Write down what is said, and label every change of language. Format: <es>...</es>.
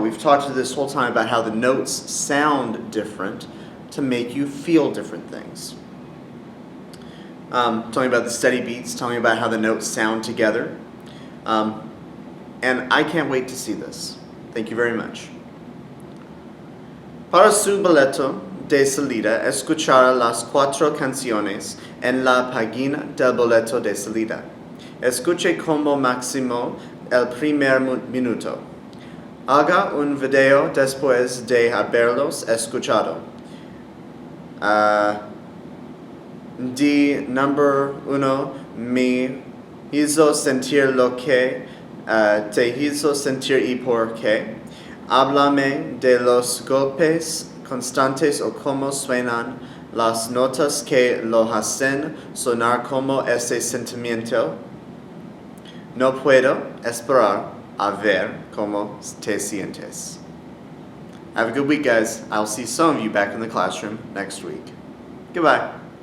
<en>We've talked this whole time about how the notes sound different to make you feel different things. Tell me about the steady beats. Tell me about how the notes sound together. And I can't wait to see this. Thank you very much.</en> <es>Para su boleto de salida, escuchar las 4 canciones en la página del boleto de salida. Escuche como máximo el primer minuto. Haga un video después de haberlos escuchado.</es> <en>Number 1</en> <es>me hizo sentir lo que te hizo sentir y por qué. Háblame de los golpes constantes o cómo suenan las notas que lo hacen sonar como ese sentimiento. No puedo esperar a ver cómo te sientes.</es> <en>Have a good week, guys. I'll see some of you back in the classroom next week. Goodbye.</en>